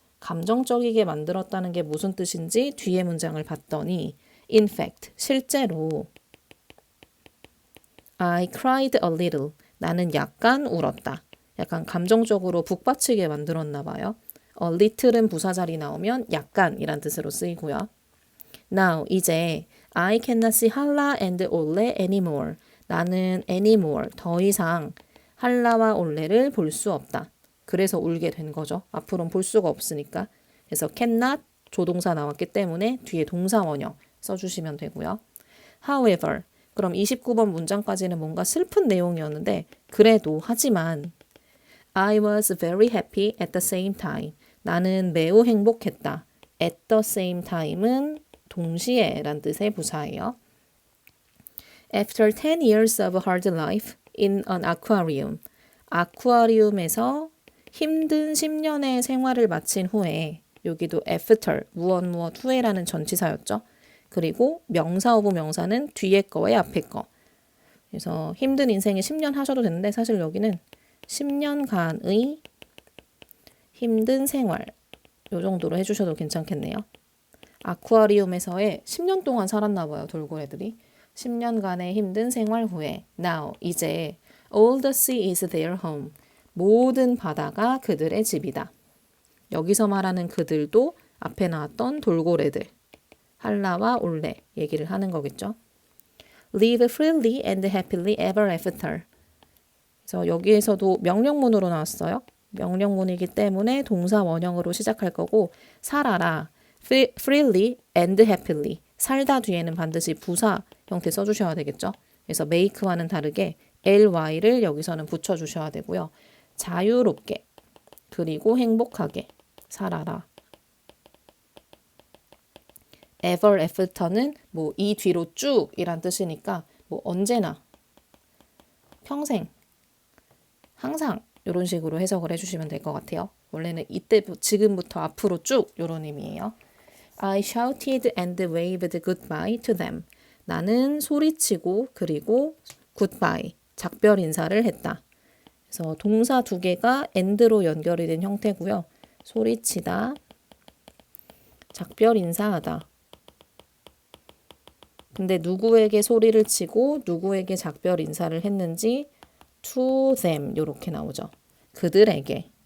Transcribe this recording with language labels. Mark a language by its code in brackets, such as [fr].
[ko] 감정적이게 만들었다는 게 무슨 뜻인지 뒤에 문장을 봤더니 [en] in fact, [ko] 실제로 [en] I cried a little. [ko] 나는 약간 울었다. 약간 감정적으로 북받치게 만들었나 봐요. a little은 부사 자리 나오면 약간이란 뜻으로 쓰이고요. [en] Now, [ko] 이제 [en] I cannot see 할라 and 올레 anymore. [ko] 나는 anymore, 더 이상 할라와 올레를 볼 수 없다. 그래서 울게 된 거죠. 앞으로는 볼 수가 없으니까. 그래서 cannot 조동사 나왔기 때문에 뒤에 동사 원형 써주시면 되고요. However, 그럼 29번 문장까지는 뭔가 슬픈 내용이었는데 그래도 하지만 [en] I was very happy at the same time. [ko] 나는 매우 행복했다. At the same time은 동시에 란 뜻의 부사예요. [en] After 10 years of hard life in an aquarium. [ko] 아쿠아리움에서 힘든 10년의 생활을 마친 후에 여기도 after, 무엇 후에라는 전치사였죠. 그리고 명사 오브 명사는 뒤에 거에 앞에 거. 그래서 힘든 인생에 10년 하셔도 되는데 사실 여기는 10년간의 힘든 생활 요 정도로 해주셔도 괜찮겠네요. 아쿠아리움에서의 10년 동안 살았나 봐요. 돌고래들이. 10년간의 힘든 생활 후에 [en] Now, [ko] 이제 [en] all the sea is their home. [ko] 모든 바다가 그들의 집이다. 여기서 말하는 그들도 앞에 나왔던 돌고래들, 할라와 올레 얘기를 하는 거겠죠. [en] Live freely and happily ever after. [ko] 그래서 여기에서도 명령문으로 나왔어요. 명령문이기 때문에 동사 원형으로 시작할 거고 살아라, freely and happily. 살다 뒤에는 반드시 부사 형태 써주셔야 되겠죠. 그래서 make와는 다르게 ly를 여기서는 붙여주셔야 되고요. 자유롭게 그리고 행복하게 살아라. ever after는 뭐 이 뒤로 쭉 이란 뜻이니까 뭐 언제나, 평생, 항상 이런 식으로 해석을 해주시면 될 것 같아요. 원래는 이때 지금부터 앞으로 쭉 이런 의미예요. [en] I shouted and waved goodbye to them. [ko] 나는 소리치고 그리고 goodbye, 작별 인사를 했다. 그래서 동사 두 개가 and로 연결이 된 형태고요. 소리치다, 작별 인사하다. 근데 누구에게 소리를 치고 누구에게 작별 인사를 했는지 to them 이렇게 나오죠. 그들에게.